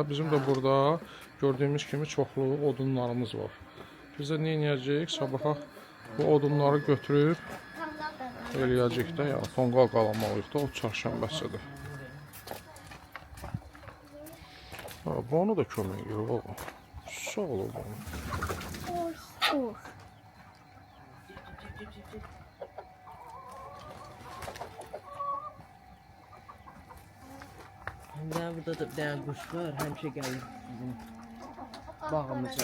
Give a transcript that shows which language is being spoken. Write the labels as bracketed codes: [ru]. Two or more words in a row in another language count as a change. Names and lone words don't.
[az] Bizim də burada gördüyümüz kimi çoxlu odunlarımız var. Biz də nə edəcəyik? Sabaha bu odunları götürüb eləyəcək də, ya tonqal qalamalıyıq da, ot çərşənbəsidir. Ha, bunu da kömək edir oğlum. Sağ ol oğlum. [tr] Burada da bir tane kuş var. [az] Həmişə gəlir bizim bağımıza.